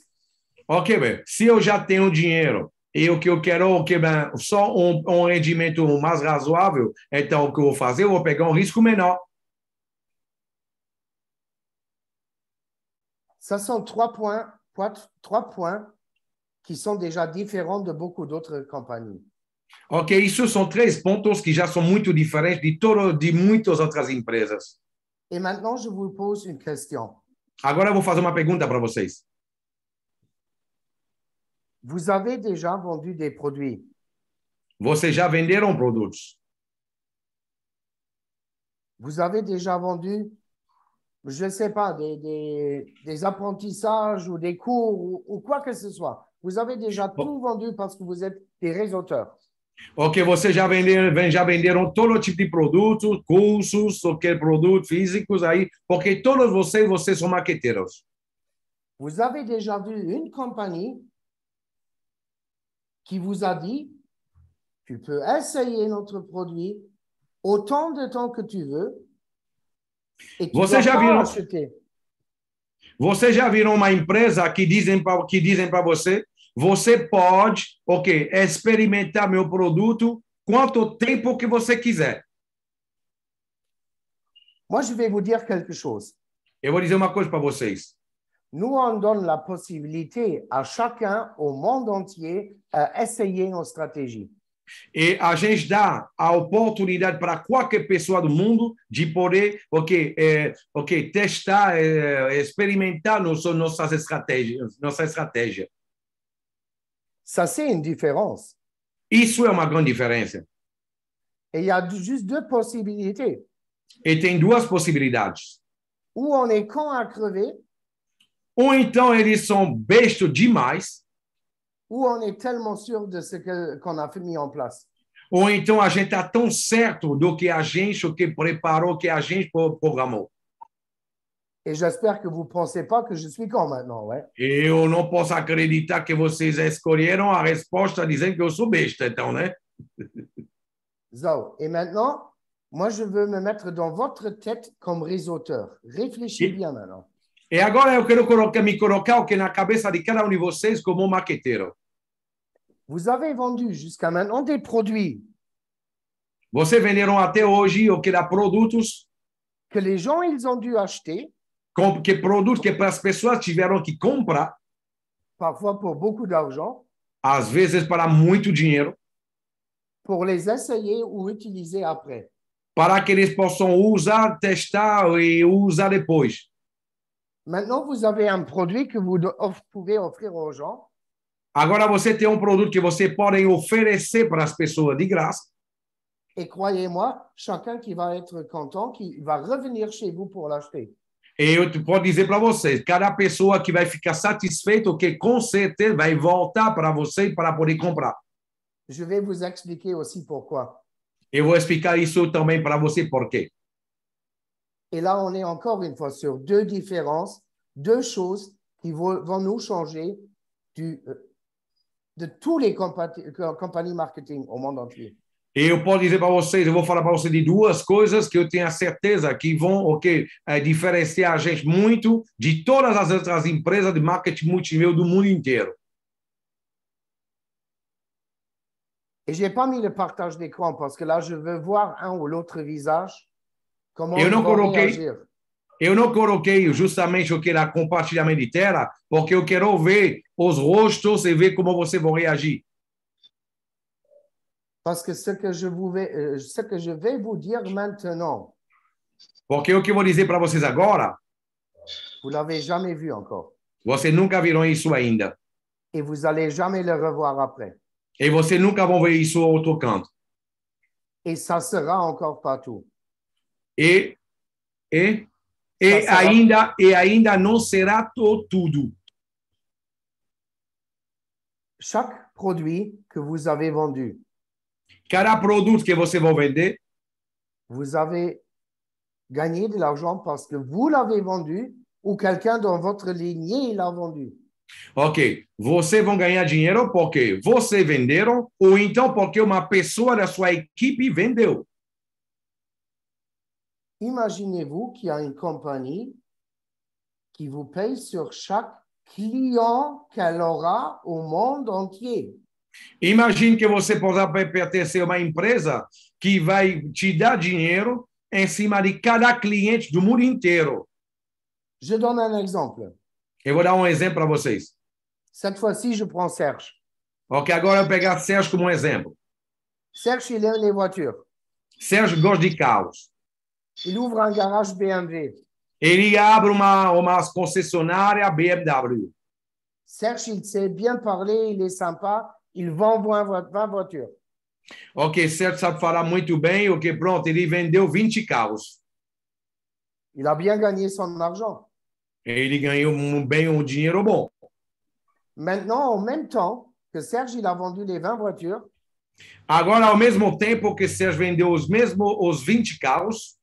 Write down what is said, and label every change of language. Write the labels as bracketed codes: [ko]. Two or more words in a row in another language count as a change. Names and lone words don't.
[pt] Ok, bem. Se eu já tenho dinheiro e o que eu quero só rendimento mais razoável, então o que eu vou fazer? Eu vou pegar risco menor. [fr] Ça sont trois points qui sont déjà différents de beaucoup d'autres compagnies. [pt] Ok, isso são 3 pontos que já são muito diferentes de muitas outras empresas. [fr] Et maintenant, je vous pose une question. [pt] Agora eu vou fazer uma pergunta para vocês. [fr] Vous avez déjà vendu des produits? [pt] Vocês já venderam produtos? [fr] Vous avez déjà vendu, je ne sais pas, des apprentissages ou des cours ou quoi que ce soit. Vous avez déjà tout vendu parce que vous êtes des réseauteurs. [pt] Ok, vocês já venderam todo tipo de produtos, cursos, produtos físicos aí, porque todos vocês são marqueteiros. [fr] Vous avez déjà vu une compagnie qui vous a dit, tu peux essayer notre produit autant de temps que tu veux et tu dois pas acheter. [pt] Vocês já viram uma empresa que dizem para você, você pode, experimentar meu produto quanto tempo que você quiser. [fr] Moi, je vais vous dire quelque chose. [pt] Eu vou dizer uma coisa para vocês. [fr] Nous, on donne la possibilité à chacun au monde entier à essayer nos stratégies. [pt] E a gente dá a oportunidade para qualquer pessoa do mundo de poder, testar, experimentar nossa estratégia. [fr] Ça, c'est une différence. [pt] Isso é uma grande diferença. [fr] Et il y a juste deux possibilités. [pt] E tem duas possibilidades. [fr] Ou on est con à crever. [pt] Ou então eles são bestos demais. [fr] Ou on est tellement sûr de ce qu'on a mis en place. [pt] Ou então a gente está tão certo do que a gente, preparou, que a gente programou. [fr] Et j'espère que vous ne pensez pas que je suis con maintenant, ouais? [pt] Eu não posso acreditar que vocês escolheram a resposta dizendo que eu sou besta, então, né? [fr] So, et maintenant, moi, je veux me mettre dans votre tête comme réseauteur. Réfléchis bien maintenant. [pt] E agora eu quero me colocar na cabeça de cada de vocês como marqueteiro. [fr] Vous avez vendu jusqu'à maintenant des produits. [pt] Vocês venderam até hoje produtos [fr] que les gens ils ont dû acheter. [pt] Produtos que as pessoas tiveram que comprar. [fr] Parfois pour beaucoup d'argent. [pt] Às vezes para muito dinheiro. [fr] pour les essayer ou utiliser après. [pt] para que eles possam usar, testar e usar depois. [fr] Maintenant, vous avez un produit que vous pouvez offrir aux gens. [pt] Agora você tem um produto que você pode oferecer para as pessoas de graça. [fr] Et croyez-moi, chacun qui va être content, qui va revenir chez vous pour l'acheter. [pt] E eu posso dizer para vocês, cada pessoa que vai ficar satisfeito, que com certeza vai voltar para você para poder comprar. [fr] Je vais vous expliquer aussi pourquoi. [pt] Eu vou explicar isso também para você por quê. [fr] Et là, on est encore une fois sur deux différences, deux choses qui vont nous changer de tous les compagnies marketing au monde entier. [pt] E eu posso dizer para vocês, eu vou falar para vocês de duas coisas que eu tenho a certeza que vão diferenciar a gente muito de todas as outras empresas de marketing multinível do mundo inteiro. [fr] Et je n'ai pas mis le partage d'écran parce que là, je veux voir un ou l'autre visage, comment ils vont réagir. [pt] Eu não coloquei justamente o que era compartilhamento de tela, porque eu quero ver os rostos e ver como vocês vão reagir. [fr] Parce que ce que je vais vous dire maintenant, [pt] Porque o que eu vou dizer para vocês agora, [fr] vous l'avez jamais vu encore. [pt] vocês nunca viram isso ainda. [fr] Et vous allez jamais le revoir après. [pt] E vocês nunca vão ver isso ao outro canto. [fr] Et ça sera encore partout. [pt] E ainda não será tudo. [fr] Chaque produit que vous avez vendu, [pt] Cada produto que você vai vender, [fr] vous avez gagné de l'argent parce que vous l'avez vendu ou quelqu'un dans votre lignée l'a vendu. [pt] ok, vocês vão ganhar dinheiro porque vocês venderam ou então porque uma pessoa da sua equipe vendeu. [fr] Imaginez-vous qu'il y a une compagnie qui vous paye sur chaque client qu'elle aura au monde entier. [pt] Imagine que você possa pertencer a uma empresa que vai te dar dinheiro em cima de cada cliente do mundo inteiro. [fr] Je donne un exemple. [pt] Eu vou dar um exemplo para vocês. [fr] Cette fois-ci, je prends Serge. [pt] Ok, agora eu vou pegar Sérgio como um exemplo. [fr] Serge, il aime les voitures. [pt] Sérgio gosta de carros. [fr] Il ouvre un garage BMW. [pt] Ele abre uma concessionária BMW. [fr] Serge, il sait bien parler, il est sympa, il vend 20 voitures. [pt] Ok, Sérgio sabe falar muito bem, ok, pronto, ele vendeu 20 carros. [fr] Il a bien gagné son argent. [pt] Ele ganhou um dinheiro bom. [fr] Maintenant, en même temps que Serge, il a vendu les 20 voitures, [pt] agora, ao mesmo tempo que Sérgio vendeu os 20 carros,